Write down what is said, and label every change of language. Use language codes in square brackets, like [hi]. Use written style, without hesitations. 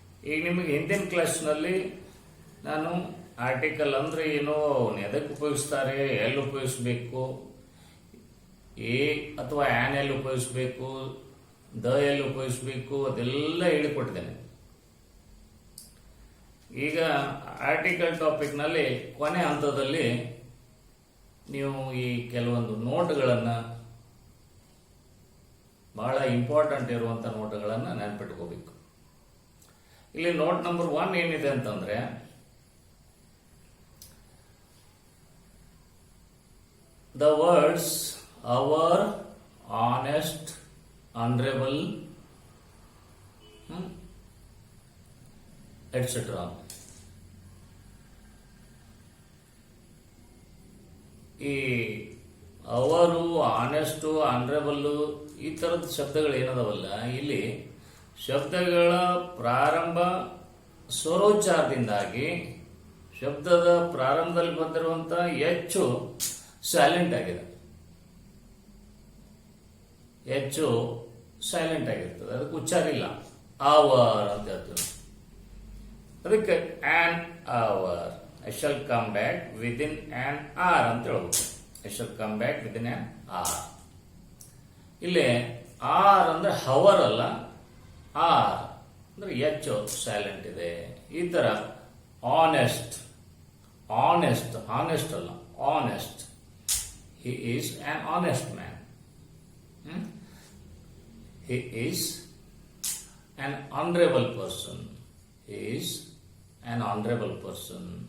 [kn] ಈಗ ನಿಮಗೆ ಹಿಂದಿನ ಕ್ಲಾಸ್ನಲ್ಲಿ ನಾನು ಆರ್ಟಿಕಲ್ ಅಂದ್ರೆ ಏನು, ಎದಕ್ಕೆ ಉಪಯೋಗಿಸ್ತಾರೆ, ಎಲ್ಲಿ ಉಪಯೋಗಿಸ್ಬೇಕು, ಎ ಅಥವಾ ಆನ್ ಎಲ್ಲಿ ಉಪಯೋಗಿಸ್ಬೇಕು, ದ ಎಲ್ಲಿ ಉಪಯೋಗಿಸ್ಬೇಕು, ಅದೆಲ್ಲ ಹೇಳಿಕೊಟ್ಟಿದ್ದೇನೆ. ಈಗ ಆರ್ಟಿಕಲ್ ಟಾಪಿಕ್ ನಲ್ಲಿ ಕೊನೆ ಹಂತದಲ್ಲಿ ನೀವು ಈ ಕೆಲವೊಂದು ನೋಟ್ಗಳನ್ನು, ಬಹಳ ಇಂಪಾರ್ಟೆಂಟ್ ಇರುವಂತ ನೋಟ್ಗಳನ್ನು ನೆನಪಿಟ್ಕೋಬೇಕು. ಇಲ್ಲಿ ನೋಟ್ ನಂಬರ್ 1 ಏನಿದೆ ಅಂತಂದ್ರೆ, [en] the words our, honest, honorable, etc. [kn] ಈ ಅವರು, ಆನೆಸ್ಟ್, ಆನರೇಬಲ್ ಈ ತರದ ಶಬ್ದಗಳು ಏನದವಲ್ಲ, ಇಲ್ಲಿ ಶಬ್ದಗಳ ಪ್ರಾರಂಭ ಸ್ವರೋಚ್ಚಾರದಿಂದಾಗಿ ಶಬ್ದದ ಪ್ರಾರಂಭದಲ್ಲಿ ಬಂದಿರುವಂತ ಹೆಚ್ಚು ಸೈಲೆಂಟ್ ಆಗಿದೆ, ಹೆಚ್ಚು ಸೈಲೆಂಟ್ ಆಗಿರ್ತದೆ. ಅದಕ್ಕೆ ಉಚ್ಚಾರ ಇಲ್ಲ, ಅವರ್ ಅಂತ ಹೇಳ್ತೀವಿ. ಅದಕ್ಕೆ on hour, [en] I shall come back within an hour [kn] ಅಂತ ಹೇಳ್ಬೇಕು. [en] I shall come back within an hour. [kn] ಇಲ್ಲಿ ಆರ್ ಅಂದ್ರೆ ಹವರ್ ಅಲ್ಲ, ಆರ್ ಅಂದ್ರೆ ಹೆಚ್ಚು ಸೈಲೆಂಟ್ ಇದೆ. ಈ ತರ ಆನೆಸ್ಟ್, ಆನೆಸ್ಟ್, ಆನೆಸ್ಟ್ ಅಲ್ಲ, honest. [en] He is an honest man. He is an honorable person. He is an honorable person.